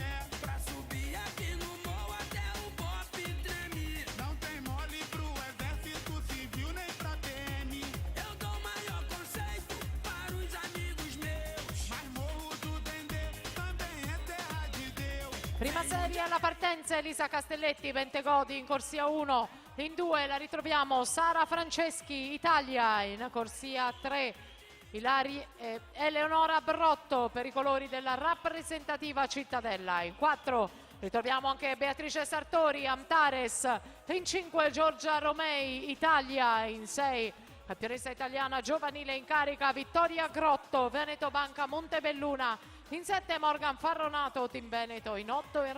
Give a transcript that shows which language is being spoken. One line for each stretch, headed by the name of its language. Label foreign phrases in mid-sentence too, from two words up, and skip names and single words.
Portuguese: Pra subir aqui no morro até o BOP treme. Não tem mole pro exército civil, nem pra PM. Eu dou maior conceito para os amigos meus. Mas Morro do Dendê também é terra de Deus.
Italian: Prima serie alla partenza Elisa Castelletti, Bentegodi in corsia 1, in 2 la ritroviamo Sara Franceschi, Italia, in corsia 3 Eleonora Brotto per i colori della rappresentativa Cittadella, in 4 ritroviamo anche Beatrice Sartori, Antares, in 5 Giorgia Romei, Italia, in 6 campionessa italiana giovanile in carica Vittoria Grotto, Veneto Banca Montebelluna, in 7 Morgan Farronato, Team Veneto, in 8 Enrico